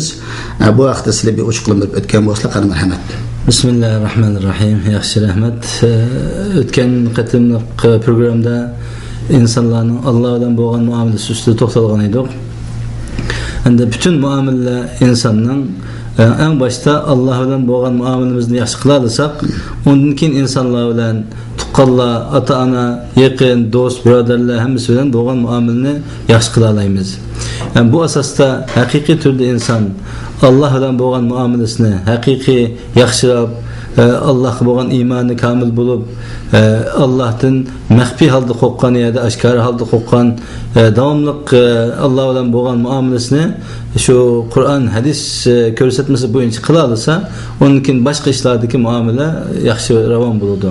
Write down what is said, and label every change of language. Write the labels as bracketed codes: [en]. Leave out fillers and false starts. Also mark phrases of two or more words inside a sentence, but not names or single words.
[uz] Bu vaqtda sizlar bir o'chiqlanib o'tgan bo'lsa, qani marhamat. [ar] Bismillahirrahmanirrahim. [uz] Yaxshi rahmat. O'tgan qatimliq programda insonlarning Alloh bilan bo'lgan muomalasi ustida to'xtalgan edik. Endi butun muomala insonning [tr] en başta [uz] Allah bilan bo'lgan muomalamizni yaxshi qila olsak, undan keyin insonlar bilan tuqqanlar, ota-ona, yaqin, do'st, birodarlar hammasi bilan bo'lgan muomalani yaxshi qila olamiz. Yani bu asosda haqiqiy turda inson Allah bilan bo'lgan muomalasini haqiqiy yaxshilab, Allohga bo'lgan iymoni kamil bo'lib, Allohdan maxfiy holda qo'rqqan yoki oshkora holda qo'rqqan, davomliq Alloh bilan bo'lgan muomalasini shu Qur'on, hadis ko'rsatmasi bo'yicha qila olsa, undan keyin boshqa ishlardagi muomala yaxshi ravon bo'ladi.